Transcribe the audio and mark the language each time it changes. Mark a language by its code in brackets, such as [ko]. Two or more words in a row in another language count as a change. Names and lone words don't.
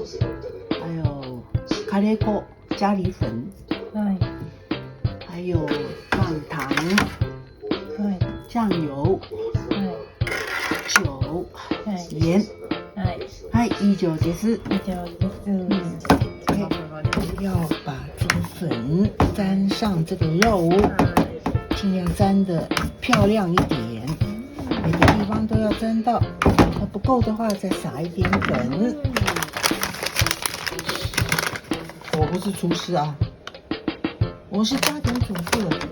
[zh] 还有カレー粉咖喱粉， [ja] はい。 [zh] 还有放糖、 [ja] はい。 [zh] 酱油、 [ja] は [zh] 酒、 [ja] い。はい。 [zh] 盐。 [ja] はい。はい、以上です。以上です。 [zh] 要把这个粉沾上这个肉，尽量沾的漂亮一点，每个地方都要沾到。那不够的话，再撒一点粉。我不是厨师啊，我是家庭主妇。